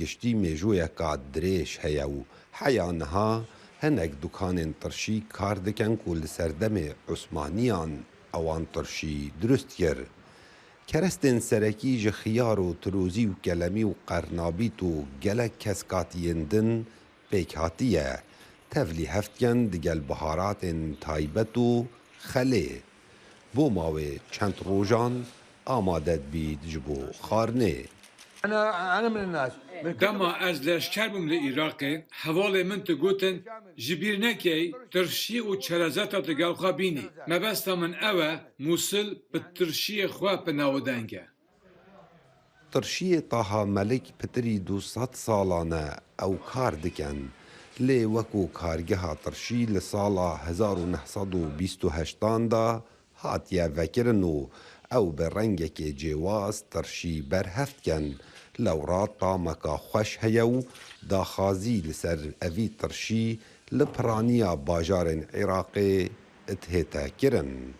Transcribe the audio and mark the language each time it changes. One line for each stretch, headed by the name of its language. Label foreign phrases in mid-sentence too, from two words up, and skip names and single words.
Kurdish: giştî mêjoyeka dirêj heye û heya niha hinek dukanên tirşî kar dikin ku li ser demê Osmaniyan ewan tirşî durust kir kerestên serekî ji xiyar û tirozî û kelemî û qernabît û gelek keskatiyên din pêk hatiye tevlî heftiyen digel biharatên taybet û xelê
Central Kurdish: بۆ ماوەی چەند ڕۆژان
Kurdish: ئامادە بید ji bo xwarinê dema ez leşker bûm li Iraqê hevalê min tu gotin ji bîr nekey tirşî û çerezeta tu gel xwe bînî mebesta min ew e Musil bi tirşiyê xwe pinavdeng e tirşiyê Taha Melik pitirî 200 salan e ew kar dikin lê wekû kargeha tirşî li sala 1928 da hatiye vekirin û ew bi rengekê cêwaz tirşî berhevdikin lewra tameka xweş heye û daxwazî li ser evî tirşî li piraniya bajarên Iraqê dihête kirin.